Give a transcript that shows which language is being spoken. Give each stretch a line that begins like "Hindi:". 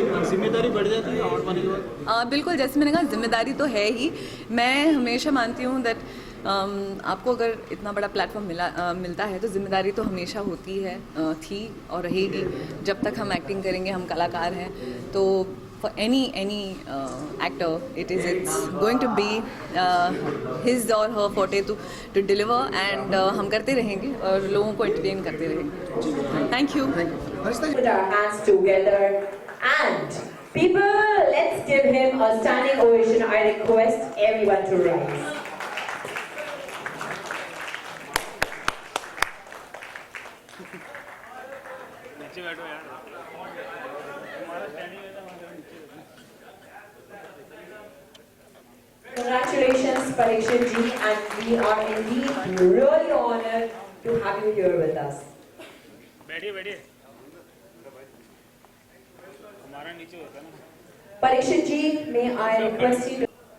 Hindi: जिम्मेदारी बढ़ जाती है अवार्ड पाने के बाद? बिल्कुल, जैसे मैंने कहा जिम्मेदारी तो है ही। मैं हमेशा मानती हूँ दैट आपको अगर इतना बड़ा प्लेटफॉर्म मिलता है तो जिम्मेदारी तो हमेशा होती है, थी और रहेगी जब तक हम एक्टिंग करेंगे, हम कलाकार हैं।
English: तो for any actor, it's going to be his or her forte to deliver, and
Hindi: हम करते रहेंगे और लोगों को entertain करते रहेंगे।
English: Thank you. Put our hands together and people, let's give him a standing ovation. I request everyone to rise.
Hindi: नीचे बैठो यार, हमारा स्टैंडिंग है तो हमारा नीचे।
English: Congratulations, Parikshit ji, and we are indeed really honored to have you here with us.
Hindi: बैठिए बैठिए, हमारा नीचे होता है ना।
English: Parikshit ji, may I request you to